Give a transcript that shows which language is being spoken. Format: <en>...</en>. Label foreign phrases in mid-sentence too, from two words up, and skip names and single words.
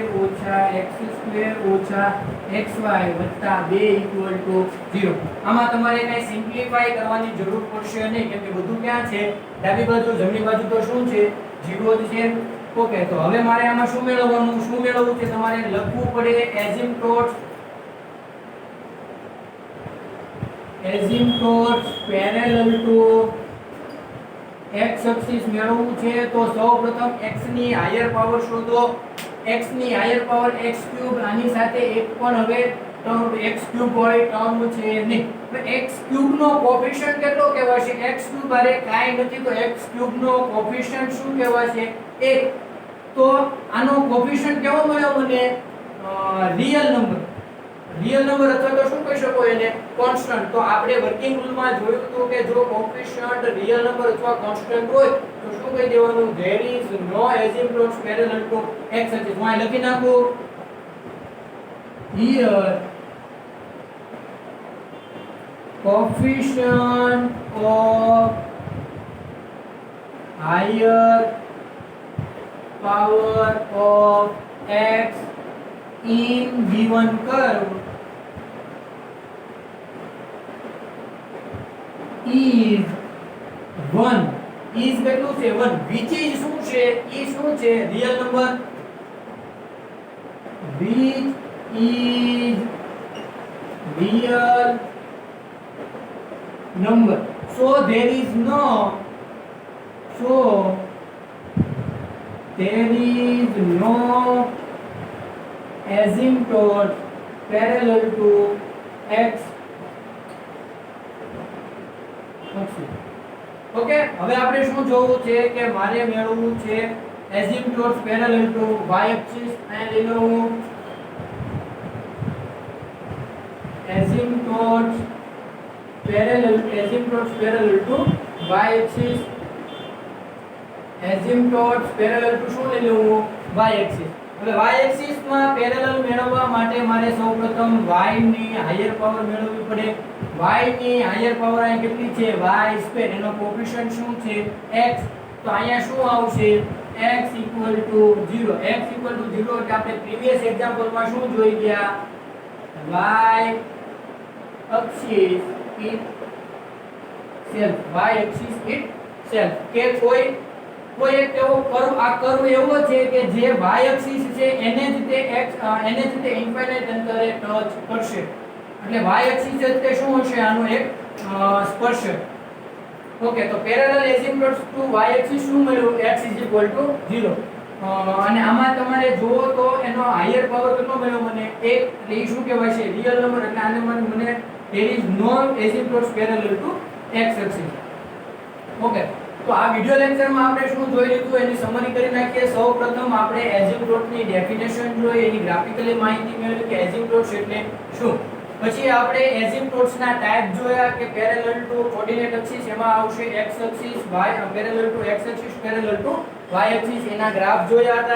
<gu>ઓછા</gu> <en>x square</en> <gu>ઓછા xy વત્તા 2 = 0 આમાં તમારે કઈ સિમ્પ્લિફાય કરવાની જરૂર પડશે નહીં કેમ કે બધું ક્યાં છે ડાબી બાજુ જમણી બાજુ તો શું છે 0 જ છે ઓકે તો હવે મારે આમાં શું મેળવવું છે તમારે લખવું પડે</gu> <en>asymptotes parallel to x axis</en> <gu>મેળવવું છે તો સૌપ્રથમ x ની</gu> <en>higher power</en> <gu>શોધો x ની</gu> <en>higher power</en> <gu>x³ આની સાથે એક પણ હવે ટર્મ x³ હોય ટર્મ છે નહીં તો x³ નો કોએફિશિયન્ટ કેટલો કહેવાશે x³ બારે કાઈ નથી તો x³ નો કોએફિશિયન્ટ શું કહેવાશે 1 તો આનો કોએફિશિયન્ટ કેવો મળ્યો મને</gu> <en>real number</en> <gu>અથવા તો શું કહી શકો એને કોન્સ્ટન્ટ તો આપણે વર્કિંગ રૂલમાં જોયું હતું કે જો કોએફિશિયન્ટ</gu> <en>real number</en> <gu>અથવા કોન્સ્ટન્ટ હોય તો શું કહી દેવાનું</gu> <en>there is no asymptotes parallel to x axis</en> <gu>હું અહીં લખી નાખું</gu> <en>here coefficient of higher power of x in given curve is 1 is</en> <gu>કેટલું છે</gu> <en>1 which is</en> <gu>શું છે</gu> <en>real number which is real number so there is no asymptote parallel to x</en> <gu>ઓકે હવે આપણે શું જોવું છે કે મારે મેળવવું છે</gu> <en>asymptotes parallel to y axis</en> <gu>અને લઈ લઉં</gu> <en>asymptotes parallel to y axis asymptotes parallel to</en> <gu>શું લઈ લઉં</gu> <en>y axis.</en> <gu>હવે</gu> <en>y axis</en> <gu>માં પેરેલલ મેળવવા માટે મારે સૌપ્રથમ y ની</gu> <en>higher power</en> <gu>મેળવવી પડે. y ની</gu> <en>higher power</en> <gu>અહીં કેટલી છે y², એનો કોએફિશિયન્ટ શું છે x. તો અહીંયા શું આવશે x = 0. x = 0 એટલે આપણે</gu> <en>previous example</en> <gu>માં શું જોઈ ગયા</gu> <en>y axis itself</en> <gu>કે કોઈ એક એવો કર્વ, આ કર્વ એવો છે કે જે</gu> <en>y axis</en> <gu>છે એને જ તે ઇન્ફાઇનાઇટ અંતરે ટચ કરશે. એટલે</gu> <en>y axis</en> <gu>તે શું હશે આનો એક સ્પર્શક. ઓકે, તો</gu> <en>parallel asymptotes to y axis</en> <gu>શું મળ્યું x = 0. અને આમાં તમારે જુઓ તો એનો</gu> <en>higher power</en> <gu>કેટલો મળ્યો મને 1. એટલે એ શું કહેવાય છે</gu> <en>real number.</en> <gu>એટલે આને મને</gu> <en>there is no asymptotes parallel to x axis.</en> <gu>ઓકે, તો આ વિડિયો લેક્ચરમાં આપણે શું જોઈ લીધું એની સમરી કરી નાખીએ. સૌપ્રથમ આપણે એસિમ્પટોટની ડેફિનેશન જોઈ, એની ગ્રાફિકલી માહિતી મેળવી કે એસિમ્પટોટ્સ એટલે શું. પછી આપણે એસિમ્પટોટ્સના ટાઈપ જોયા કે</gu> <en>parallel to coordinate axis</en> <gu>એમાં આવશે</gu> <en>x axis, y parallel to x axis, parallel to y axis,</en> <gu>એના ગ્રાફ જોયા હતા.</gu>